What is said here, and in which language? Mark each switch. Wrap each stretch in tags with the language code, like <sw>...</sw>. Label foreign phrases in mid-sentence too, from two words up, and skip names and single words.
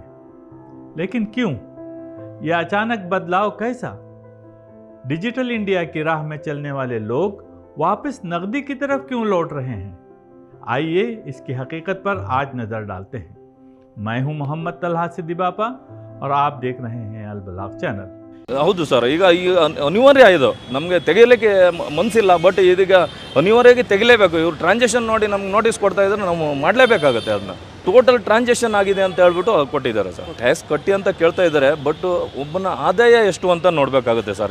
<hi>लेकिन क्यों? यह अचानक बदलाव कैसा? डिजिटल इंडिया की राह में चलने वाले लोग वापस नकदी की तरफ क्यों लौट रहे हैं? आइए इसकी हकीकत पर आज नज़र डालते हैं। मैं हूं मोहम्मद तलहा सिद्दीबापा और आप देख रहे हैं अल बलाग ಚಾನಲ್।</hi> <kn>ಹೌದು ಸರ್, ಈಗ ಅನಿವಾರ್ಯ ಇದು ನಮಗೆ ತೆಗೆಯಲಿಕ್ಕೆ ಮನಸ್ಸಿಲ್ಲ, ಬಟ್ ಇದೀಗ ಅನಿವಾರ್ಯವಾಗಿ ತೆಗಿಲೇಬೇಕು. ಇವರು ಟ್ರಾನ್ಸಾಕ್ಷನ್ ನೋಡಿ ನಮ್ಗೆ ನೋಟಿಸ್ ಕೊಡ್ತಾ ಇದ್ದಾರೆ, ನಾವು ಮಾಡಲೇಬೇಕಾಗುತ್ತೆ. ಅದನ್ನ</kn> <en>total transaction</en> <kn>ಆಗಿದೆ ಅಂತ ಹೇಳ್ಬಿಟ್ಟು ಕೊಟ್ಟಿದ್ದಾರೆ ಸರ್. ಟ್ಯಾಕ್ಸ್ ಕಟ್ಟಿ ಅಂತ ಕೇಳ್ತಾ ಇದ್ದಾರೆ, ಬಟ್ ಒಬ್ಬನ ಆದಾಯ ಎಷ್ಟು ಅಂತ ನೋಡಬೇಕಾಗುತ್ತೆ ಸರ್.</kn>